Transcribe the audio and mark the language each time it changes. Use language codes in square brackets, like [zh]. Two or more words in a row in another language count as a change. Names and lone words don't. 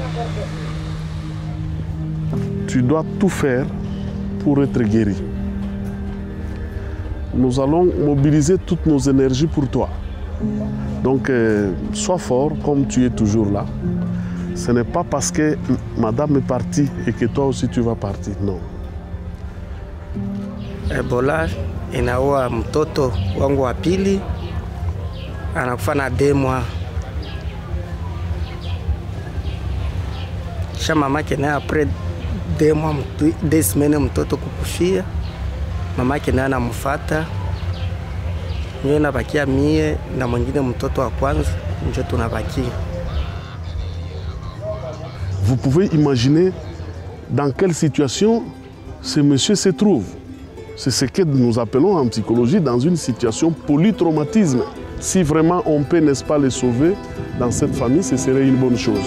[fr] Tu dois tout faire pour être guéri. Nous allons mobiliser toutes nos énergies pour toi. Donc, sois fort comme tu es toujours là. Ce n'est pas parce que madame est partie et que toi aussi tu vas partir, non. [sw] Ebola inaua mtoto wangu wa pili, anakufa na 2 mois. Kisha mamake naye [fr] après 2 mois, 2 semaines [sw] mtoto kukufia, mamake naye anamfuata. Mimi nabakia mie na mwingine mtoto wa kwanza, ndio tunabakia. [fr] Vous pouvez imaginer dans quelle situation ce monsieur se trouve. C'est ce que nous appelons en psychologie dans une situation polytraumatisme. Si vraiment on peut, n'est-ce pas, les sauver dans cette famille, ce serait une bonne chose.